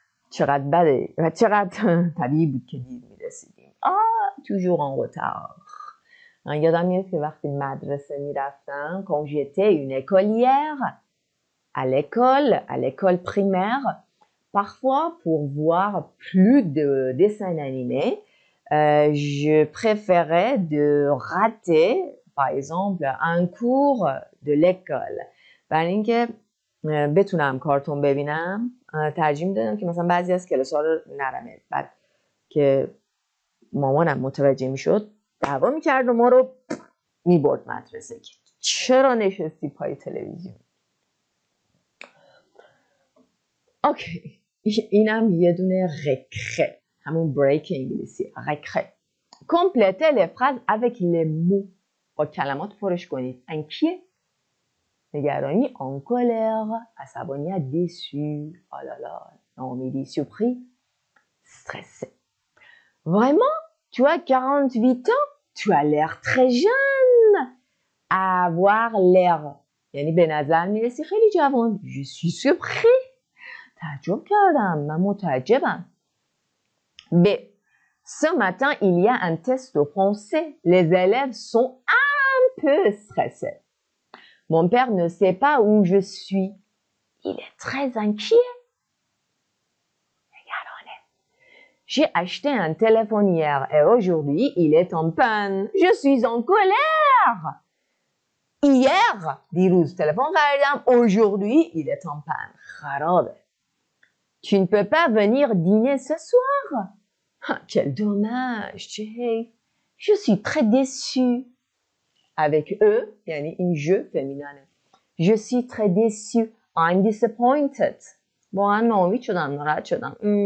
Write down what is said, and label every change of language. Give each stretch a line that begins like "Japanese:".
Persian: چقدر بده و چقدر طبیعی بود که دیر میرسیدیم.
French: toujours en retard.
Persian: یادم میاد که وقتی مدرسه میرفتم
French: quand j'étais une écolière à l'école primaire, parfois pour voir plus de dessins animés, je préférais de rater par exemple un cours de l'école.
Persian: برای اینکه بتونم کارتون ببینم ترجیح میدادم که مثلا بعضی از کلاس‌ها رو نرمه. بعد که مامانم متوجه میشد دعوا میکرد و ما رو میبرد مدرسه که چرا نشستی پای تلویزیون. اوکی، اینم یه دونه رکره، همون بریک انگلیسی، رکره.
French: complétez les phrases avec les mots.
Persian: با کلمات پرش کنید.
French: inquiet، نگرانی، en colère، عصبانیت، déçu، oh là là، ناامیدی، surpris، stressé. Vraiment, tu as 48 ans, tu as l'air très jeune. Avoir l'air.
Persian: یعنی به نظر میرسی خیلی جوان.
French: Je suis surpris.
Persian: تعجب کردم. من متعجبم.
French: B. Ce matin, il y a un test de français. Les élèves sont un peu stressés. Mon père ne sait pas où je suis. Il est très inquiet. J'ai acheté un téléphone hier et aujourd'hui, il est en panne. Je suis en colère. Hier,
Persian: دیروز تلفن خریدم.
French: Aujourd'hui, il est en panne.
Persian: خرابه.
French: Tu ne peux pas venir dîner ce soir. Quel dommage.
Persian: چه حیف.
French: Je suis très déçue. Avec eux, یعنی این je féminin. Je suis très déçue.
English: I'm disappointed.
Persian: واقعا ناامید شدم. ناراحت شدم.